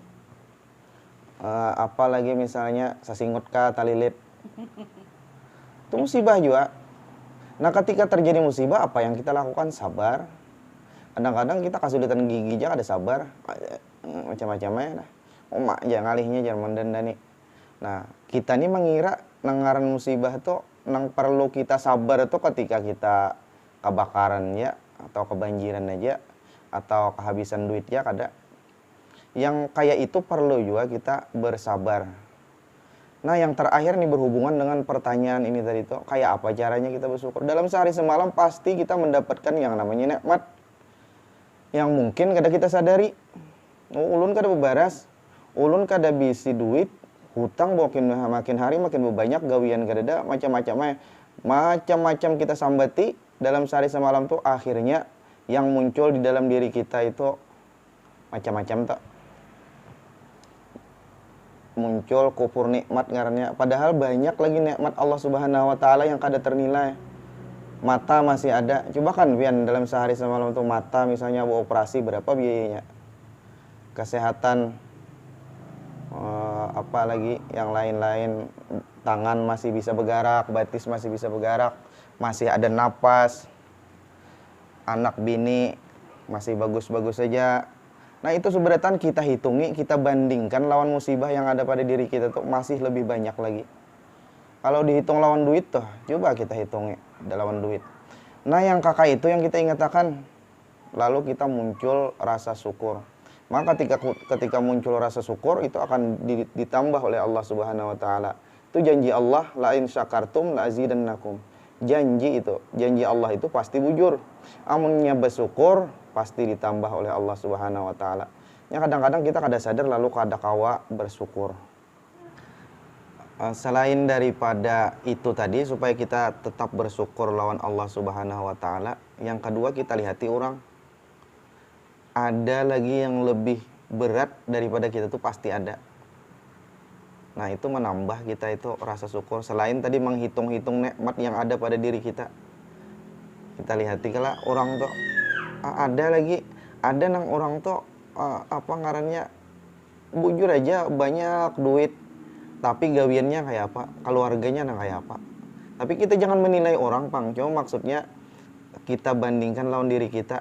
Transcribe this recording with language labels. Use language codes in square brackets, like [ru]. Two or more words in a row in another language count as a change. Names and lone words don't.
[bjn] Apalagi misalnya sasingut kah, talilit, itu musibah juga. [id] Nah ketika terjadi musibah, apa yang kita lakukan? Sabar. Kadang-kadang kita kesulitan gigi aja ada sabar, macam-macamnya dah. [bjn] Mak jangan ngalihnya jangan mendandani. Nah kita ini mengira nangaran musibah tuh nang perlu kita sabar itu ketika kita kebakaran ya, atau kebanjiran aja, atau kehabisan duit ya, kada. [id] Yang kayak itu perlu juga kita bersabar. Nah yang terakhir nih berhubungan dengan pertanyaan ini tadi tuh, kayak apa caranya kita bersyukur? Dalam sehari semalam pasti kita mendapatkan yang namanya nikmat yang mungkin kada kita sadari. [bjn] Ulun kada bebaras, ulun kada bisi duit, hutang makin hari makin banyak, gawian kada ada, macam-macam kita sambati dalam sehari semalam tuh, akhirnya yang muncul di dalam diri kita itu macam-macam tak. Muncul kufur nikmat ngarannya, padahal banyak lagi nikmat Allah [ar] Subhanahu wa taala [bjn] yang kada ternilai. mata masih ada. Coba kan Bian dalam sehari semalam tuh mata misalnya mau operasi berapa biayanya? Kesehatan apalagi yang lain-lain, tangan masih bisa bergerak, batis masih bisa bergerak, masih ada napas, anak bini masih bagus-bagus saja. Nah itu sebenarnya kita hitungi, kita bandingkan lawan musibah yang ada pada diri kita tuh masih lebih banyak lagi. Kalau dihitung lawan duit tuh, coba kita hitungi lawan duit. [id] Nah yang kakak itu yang kita ingatkan, lalu kita muncul rasa syukur. Maka ketika muncul rasa syukur itu akan ditambah oleh Allah [ar] Subhanahu wa taala. [id] Itu janji Allah, [ar] la in syakartum la azidannakum. [bjn] Janji Allah itu pasti bujur. Amunnya bersyukur pasti ditambah oleh Allah [ar] Subhanahu wa taala. [bjn] Ya kadang-kadang kita kada sadar lalu kada kawa bersyukur. Selain daripada itu tadi supaya kita tetap bersyukur lawan Allah [ar] Subhanahu wa taala, [bjn] yang kedua kita lihati orang. [id] Ada lagi yang lebih berat daripada kita tuh pasti ada. Nah itu menambah kita itu rasa syukur. [bjn] Selain tadi menghitung-hitung nikmat yang ada pada diri kita, kita lihati kalau orang tuh ada nang orang tuh apa ngarannya, bujur aja banyak duit tapi gawiannya kayak apa, keluarganya nang kayak apa. Tapi kita jangan menilai orang pang, cuma maksudnya kita bandingkan lawan diri kita.